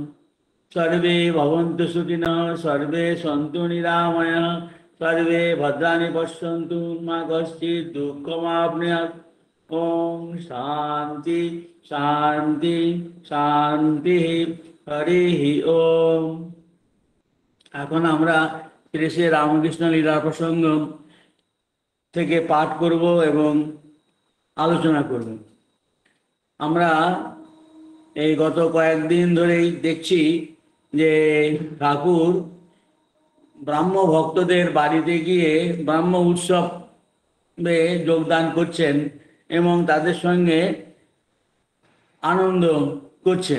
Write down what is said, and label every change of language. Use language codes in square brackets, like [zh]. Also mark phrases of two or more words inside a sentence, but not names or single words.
[sa] सर्वे भवन्तु सुखिनः सर्वे सन्तु निरामयः सर्वे भद्राणि पश्यन्तु मा कश्चित् दुःखमाप्नुयात्। ओम शांति शांति शांति हरि ओम। [bn] এখন আমরা শ্রী রামকৃষ্ণ লীলা প্রসঙ্গ থেকে পাঠ করব এবং আলোচনা করব। আমরা এই গত কয়েকদিন ধরেই দেখছি যে ঠাকুর ব্রাহ্ম ভক্তদের বাড়িতে গিয়ে ব্রাহ্ম উৎসবে যোগদান করছেন এবং তাদের সঙ্গে আনন্দ করছেন।